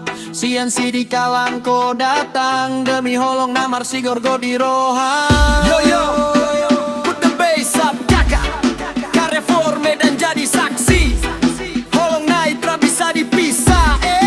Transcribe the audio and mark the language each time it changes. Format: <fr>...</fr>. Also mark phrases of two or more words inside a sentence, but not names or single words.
<bbc>Sian sidi kalang ko datang demi holong namar si gorgo di rohan.</bbc> <en>Yo yo, put the bass up,</en> <id>kakak Carrefour Medan jadi saksi. Holong naik tak bisa dipisah.</id>